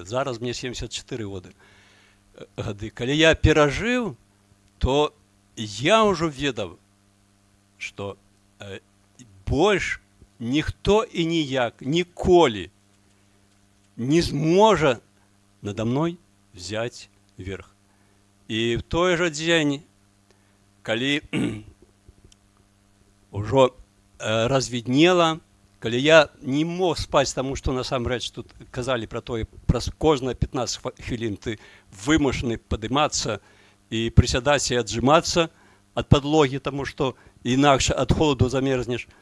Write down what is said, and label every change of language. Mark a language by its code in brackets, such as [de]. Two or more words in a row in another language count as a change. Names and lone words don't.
[be] Зараз мне 74 годы. Калі я перажыў, то я ўжо ведаў, што больш ніхто і ніяк ніколі не зможа [ru] надо мной взять верх. [be] І в той жа дзень, калі ўжо развіднела, калі я не мог спаць, таму што насамрэч тут казалі пра тое, праз кожныя 15 хвілін ты вымушаны падымацца і прысядаць і аджымацца ад падлогі, таму што інакш ад холаду замерзнеш.